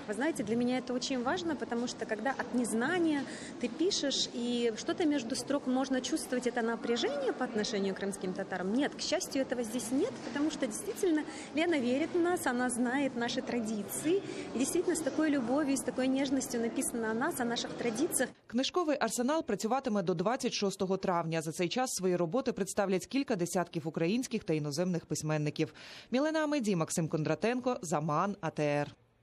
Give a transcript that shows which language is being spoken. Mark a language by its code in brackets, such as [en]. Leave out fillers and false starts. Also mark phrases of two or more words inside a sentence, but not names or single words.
[ru] Вы знаете, для меня это очень важно, потому что когда от незнания ты пишешь, и что-то между строк можно чувствовать это напряжение по отношению к крымским татарам. Нет, к счастью, этого здесь нет, потому что действительно Лена верит в нас, она знает наши традиции, и действительно с такой любовью, с такой нежностью написано о нас, о наших традициях. [uk] Книжковий арсенал працюватиме до 26 травня. За цей час свої роботи представлять кілька десятків українських та іноземних письменників. Мілена Амеді, Максим Кондратенко, Заман, АТР.